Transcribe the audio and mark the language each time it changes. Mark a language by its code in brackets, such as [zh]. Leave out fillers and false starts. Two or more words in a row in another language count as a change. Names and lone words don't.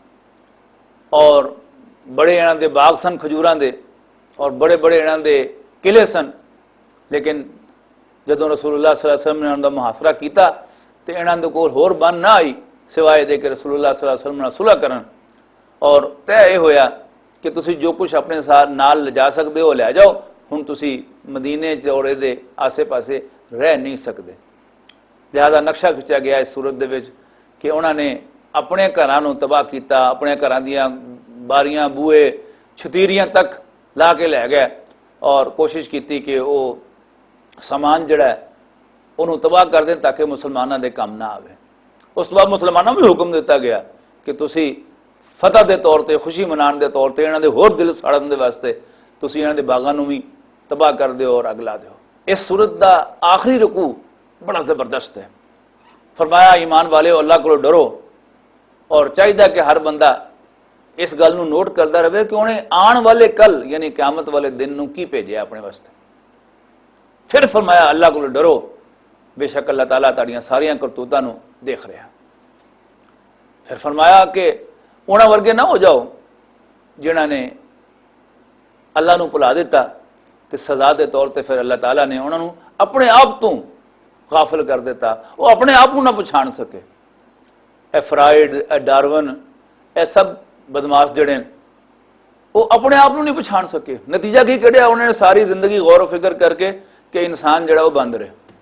[pa] اور بڑے انہوں دے باغ سن کھجوراں دے، اور بڑے بڑے انہوں دے قلعے سن، لیکن جدوں رسول اللہ صلی اللہ علیہ وسلم نے انہوں دا محاصرہ کیتا تو انہوں دے کول ہور بن نہ آئی سوائے دے کہ رسول اللہ صلی اللہ علیہ وسلم نے صلح کرن، اور طے یہ ہویا کہ تسی جو کچھ اپنے ساتھ نال لجا سکتے ہو لے جاؤ، ہن تسی مدینے اور دے آسے پاسے رہ نہیں سکتے۔ لہذا نقشہ کھچا گیا اس صورت دے وچ کہ انہوں نے اپنے گھراں نوں تباہ کیتا، اپنے گھراں دیاں باریاں بوئے چھتیریاں تک لا کے لے گئے، اور کوشش کیتی کہ وہ سامان جڑا ہے انہوں تباہ کر دیں تاکہ مسلمانوں دے کام نہ آوے۔ اس بعد مسلمانوں بھی حکم دیتا گیا کہ تسی فتح دے طور تے، خوشی منان دے طور تے، انہوں دے ہور دل ساڑن دے واسطے تسی انہوں دے باغاں نوں بھی تباہ کر دیو اور اگلا دیو۔ اس صورت دا آخری رکوع بڑا زبردست ہے۔ فرمایا ایمان والے اللہ کو ڈرو، اور چاہیے کہ ہر بندہ اس گل نوں نوٹ کرتا رہے کہ انہیں آن والے کل یعنی قیامت والے دن نوں کی بھیجیا اپنے واسطے۔ پھر فرمایا اللہ کو ڈرو، بے شک اللہ تعالیٰ تاڑیاں ساریاں کرتوتاں نوں دیکھ رہا۔ پھر فرمایا کہ انہاں ورگے نہ ہو جاؤ جنہاں نے اللہ نوں بھلا دیتا تے سزا دے طور تے پھر اللہ تعالیٰ نے انہاں نوں اپنے آپ تو غافل کر دیتا، وہ اپنے آپ نہ پچھان سکے۔ اے فرائڈ، اے ڈارون، اے سب بدماش جڑے وہ اپنے آپ نہیں پچھان سکے۔ نتیجہ کی کڑیا؟ انہوں نے ساری زندگی غور و فکر کر کے کہ انسان جڑا وہ بند رہے۔